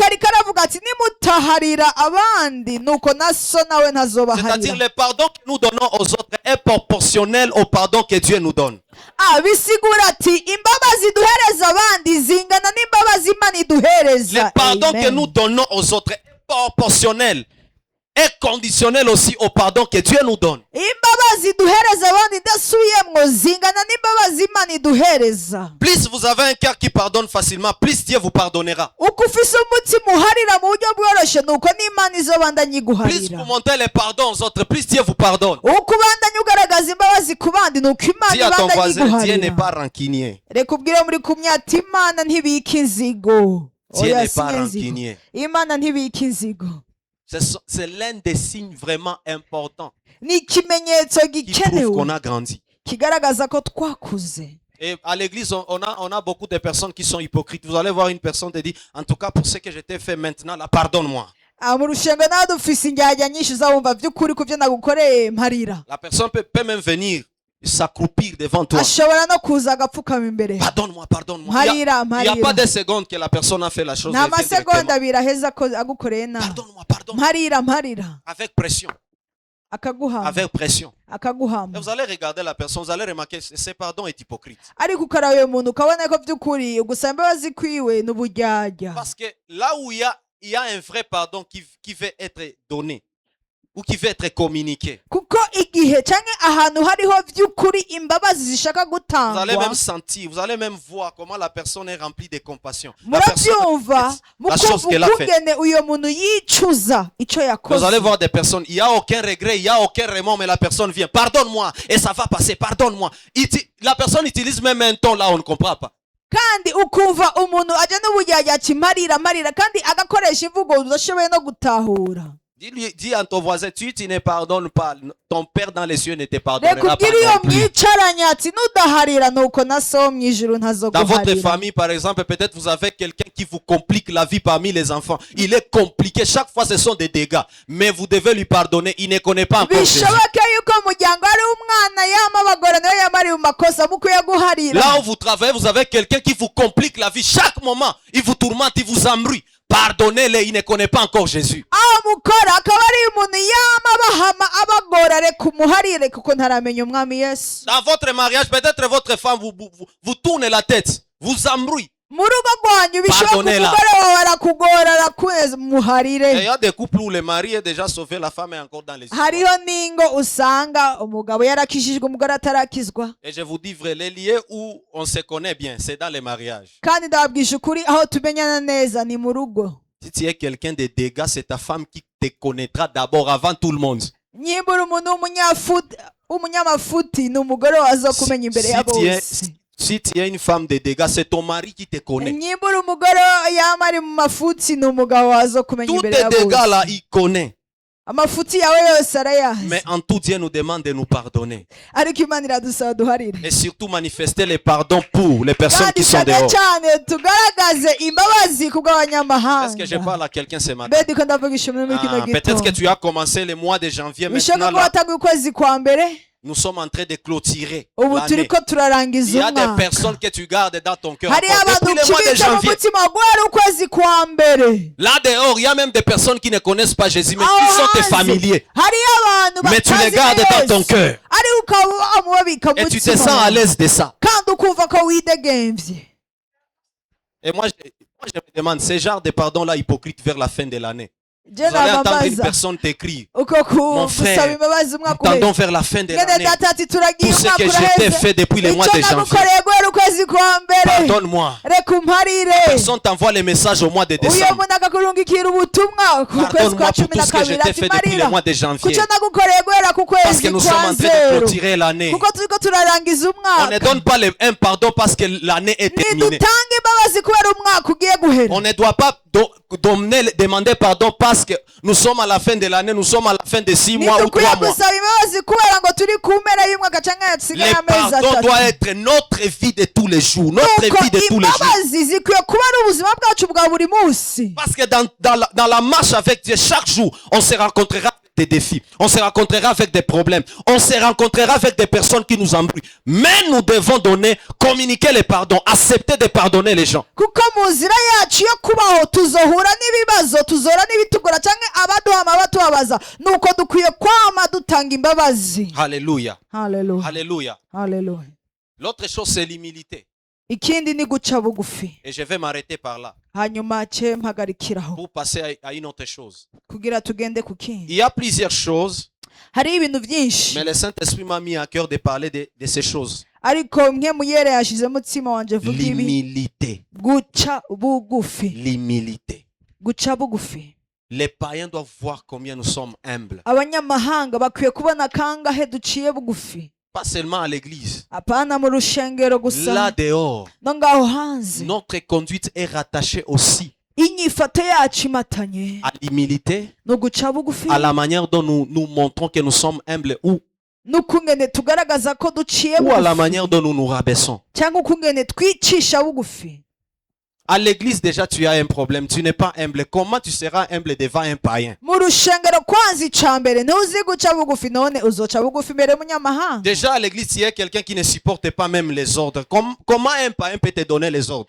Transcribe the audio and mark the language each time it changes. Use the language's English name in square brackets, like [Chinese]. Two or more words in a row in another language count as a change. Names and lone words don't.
[French] C'est-à-dire le pardon que nous donnons aux autres est proportionnel au pardon que Dieu nous donne. Le pardon que nous donnons aux autres est proportionnel, est conditionnel aussi au pardon que Dieu nous donne. [Rundi] imbabazi duhereza abandi ndasubiyemwo zingana n'imbabazi Imana iduhereza. [French] Plus vous avez un cœur qui pardonne facilement, plus Dieu vous pardonnera. [Rundi] Uko ufise umutima uharira mu buryo bworoshye nuko n'Imana izobandanya iguharira. [French] Plus vous montez les pardons aux autres, plus Dieu vous pardonne. [Rundi] Uko ubandanya ugaragaza imbabazi ku bandi nuko Imana [French] Dis à ton [Rundi] ibandanya [French] voisin, Dieu n'est [Rundi] iguharira. [French] pas rancunier. [Rundi] Reka ubwire muri kumwe ati Imana ntibika inzigo. [French] Dieu [Rundi] Oya, [French] n'est pas [Rundi] si inzigo. [French] rancunier. [Rundi] Imana ntibika inzigo. [French] C'est l'un des signes vraiment importants [Rundi] Ni ikimenyetso [French] qui prouve qu'on [Rundi] gikenewe [French] a grandi. [Rundi] kigaragaza ko twakuze. [French] Et à l'église, on a beaucoup de personnes qui sont hypocrites. Vous allez voir une personne te dit, en tout cas pour ce que je t'ai fait maintenant, là, pardonne-moi. [Rundi] Mu rushengo nawe dufise indyarya nyinshi uzabumva by'ukuri ku byo nagukoreye mparira. [French] La personne peut même venir s'accroupir devant toi. [Rundi] Ashobora no kuza agapfukama imbere. [French] Pardonne-moi, pardonne-moi. [Rundi] Mparira, [French] Il n'y a [Rundi] mparira. [French] pas de seconde que la personne a fait la chose. [Rundi] Nta [French] elle vient [Rundi] masegonda [French] directement. [Rundi] abiri aheza ko agukoreye nabi. [French] Pardonne-moi, pardonne-moi. [Rundi] Mparira, mparira. [French] Avec pression. [Rundi] Akaguhama. [French] Avec pression. Et [Rundi] Akaguhama. [French] vous allez regarder la personne, vous allez remarquer que ce pardon est hypocrite. [Rundi] Ariko ukaraba uyo muntu ukabona ko by'ukuri ugusaba imbabazi kwiwe n'uburyarya. [French] Parce que là où il y a un vrai pardon qui veut être donné ou qui veut être communiqué, [Rundi] Kuko igihe canke ahantu hariho by'ukuri imbabazi zishaka [French] vous allez [Rundi] gutangwa. [French] même sentir, vous allez même voir comment la personne est remplie de compassion. La personne, [Rundi] Murabyumva [French] la chose qu'elle a [Rundi] mukumva [French] fait. [Rundi] ukungene uyo muntu yicuza ico [French] Vous [Rundi] yakoze. [French] allez voir des personnes, il n'y a aucun regret, il n'y a aucun remords, mais la personne vient, pardonne-moi, et ça va passer, pardonne-moi. La personne utilise même un ton là, on ne comprend pas. [Rundi] Kandi ukumva umuntu aje n'uburyarya ati marira kandi agakoresha imvugo udashoboye no gutahura. [French] Dis à ton voisin, tu ne pardonnes pas, ton Père dans les cieux ne te pardonnera [Rundi] Reka [French] pas [Rundi] ubwire iyo [French] non plus. [Rundi] mwicaranye ati nudaharira nuko na so mu ijuru [French] Dans votre [Rundi] ntazoguharira. [French] famille, par exemple, peut-être vous avez quelqu'un qui vous complique la vie parmi les enfants. Il est compliqué. Chaque fois, ce sont des dégâts. Mais vous devez lui pardonner. Il ne connaît pas encore Jésus. [Rundi] Bishoboke yuko mu muryango hari umwana yamabagora nayo yamari mu makosa mukwiye guharira. [French] Là où vous travaillez, vous avez quelqu'un qui vous complique la vie. Chaque moment, il vous tourmente, il vous embrouille. Pardonnez-le, il ne connaît pas encore Jésus. [Rundi] Aho mukora akaba ari umuntu yamabahama abagora reka umuharire kuko ntaramenya umwami Yesu. [French] Dans votre mariage, peut-être votre femme vous tourne la tête, vous embrouille. [Rundi] Mu rugo rwanyu bishoboka umugore wawe arakugora arakweza muharire. [French] Il y a des couples où le mari est déjà sauvé, la femme est encore dans les histoires. [Rundi] Hariho ningo usanga umugabo yarakishijwe umugore atarakizwa. [French] Et je vous dis vrai, les lieux où on se connaît bien, c'est dans les mariages. [Rundi] Kandi ndababwisha ukuri aho tumenyana neza ni mu rugo. [French] Si tu es quelqu'un de dégâts, c'est ta femme qui te connaîtra d'abord avant tout le monde. [Rundi] Nyimbura umuntu w'umunyamafuti ni umugore waza kumenya imbere ya bose. [French] Si tu es une femme de dégâts, c'est ton mari qui te connaît. [Rundi] Nyimbura umugore yamari mu mafuti ni umugabo waza kumenya [French] Tous [Rundi] imbere ya [French] tes dégâts là, [Rundi] bose. [French] il connaît. [Rundi] Amafuti yawe yose arayazi. [French] Mais en tout, Dieu nous demande de nous pardonner. [Rundi] Ariko Imana iradusaba duharire. [French] Et surtout manifester les pardons pour les personnes [Rundi] Kandi [French] qui sont [Rundi] cyane [French] dehors. [Rundi] cyane tugaragaze imbabazi ku bw'abanyamahanga. [French] Est-ce que je parle à quelqu'un ce matin? [Rundi] Mbedi ko ndavugisha muri kino gitondo. [French] Peut-être que tu as commencé le mois de janvier. [Rundi] Bishoboka [French] Maintenant, [Rundi] ko [French] là, [Rundi] watanguye ukwezi kwa mbere. [French] nous sommes en train de clôturer [Rundi] Ubu [French] l'année. [Rundi] turiko [French] Il [Rundi] turarangiza [French] y a des [Rundi] umwaka. [French] personnes que tu gardes dans ton cœur [Rundi] Hari [French] encore [Rundi] abantu [French] depuis le mois de [Rundi] ukibitse mu [French] janvier. [Rundi] mutima guhera ukwezi kwa mbere. [French] Là dehors, il y a même des personnes qui ne connaissent pas Jésus, mais qui sont tes familiers. [Rundi] Hariyo abantu [French] Mais tu les gardes dans ton cœur. [Rundi] Ari ukaba mubabika [French] Et tu te sens à l'aise de ça. [Rundi] kandi ukumva ko widegemvye. [French] Et moi, je me demande, ce genre de pardon-là hypocrite vers la fin de l'année. Je Vous allez entendre une [Rundi] nababaza [French] personne t'écrire. [Rundi] uko [French] Mon frère, [Rundi] gusaba imbabazi umwaka [French] tendons [Rundi] uheze. [French] vers la fin de [Rundi] Ngene [French] l'année. [Rundi] data ati turagiye [French] Tout ce [Rundi] umwaka [French] que je t'ai [Rundi] uraheze. [French] fait depuis le mois [Rundi] Icyo [French] de janvier. [Rundi] nagukoreye guhera ukwezi kwa mbere. [French] Pardonne-moi. [Rundi] Reka umparire. [French] Personne t'envoie les messages au mois de [Rundi] Uyo [French] décembre. [Rundi] muntu akakurungikira ubutumwa ku kwezi [French] Pardonne-moi [Rundi] kwa [French] pour [Rundi] cumi [French] tout [Rundi] na [French] ce que je [Rundi] kabiri [French] t'ai [Rundi] ati [French] fait depuis le [Rundi] marira [French] mois de janvier. [Rundi] kucyo nagukoreye guhera ku [French] Parce que [Rundi] kwezi [French] nous sommes [Rundi] kwa [French] en train de [Rundi] zero [French] clôturer l'année. [Rundi] kuko turiko turarangiza [French] On ne [Rundi] umwaka. [French] donne pas un pardon parce que l'année est terminée. [Rundi] Nidutange imbabazi kubera umwaka ugiye guhera. [French] On ne doit pas demander pardon parce que nous sommes à la fin de l'année, nous sommes à la fin de 6 mois ou 3 [Rundi] Ntidukwiye [French] mois. [Rundi] gusaba imbabazi kubera ngo turi ku mpera y'umwaka canke hasigaye [French] Le [Rundi] amezi [French] pardon [Rundi] atatu. [French] doit être notre vie de tous les jours. Notre [Rundi] Nuko [French] vie de tous les jours. [Rundi] imbabazi zikwiye kuba ari ubuzima bwacu bwa buri munsi. [French] Parce que dans la marche avec Dieu, chaque jour, on se rencontrera avec des défis. On se rencontrera avec des problèmes. On se rencontrera avec des personnes qui nous embrouillent. Mais nous devons communiquer les pardons, accepter de pardonner les gens. [Rundi] Kuko mu nzira yacu yo kubaho tuzohura n'ibibazo tuzora n'ibitugora canke abaduhama batubabaza nuko dukwiye kwama dutanga imbabazi. [French] Alléluia. [Rundi] Haleluya. [French] Alléluia. [Rundi] Haleluya. [French] L'autre chose, c'est l'humilité. [Rundi] Ikindi ni guca bugufi. [French] Et je vais m'arrêter par là [Rundi] Hanyuma ce mpagarikiraho [French] pour passer à une autre chose. [Rundi] kugira tugende ku kindi. [French] Il y a plusieurs choses [Rundi] hari ibintu byinshi. [French] Mais le Saint-Esprit m'a mis à cœur de parler de ces choses. [Rundi] Ariko mwe muyere yashize mutima wanje vuga ibi. [French] L'humilité. [Rundi] Guca bugufi. [French] L'humilité. [Rundi] Guca bugufi. [French] Les païens doivent voir combien nous sommes humbles. [Rundi] Abanyamahanga bakwiye kubona kangahe duciye bugufi. [French] Pas seulement à l'église. [Rundi] Apana mu rushengero gusa. [French] Là dehors, [Rundi] no ngaho hanze. [French] notre conduite est rattachée aussi [Rundi] inyifato yacu imatanye [French] à l'humilité, [Rundi] no guca bugufi, [French] à la manière dont nous montrons que nous sommes humbles ou [Rundi] n'ukungene tugaragaza ko duciye [French] à la [Rundi] bugufi [French] manière dont nous nous rabaissons. [Rundi] cyangwa ukungene twicisha bugufi. [French] À l'église, déjà, tu as un problème. Tu n'es pas humble. Comment tu seras humble devant un païen? [Rundi] Mu rushengero kwanza icambere ntuzi guca bugufi none uzoca bugufi mbere munyamahanga. [French] Déjà, à l'église, il y a quelqu'un qui ne supporte pas même les ordres. Comment un païen peut te donner les ordres?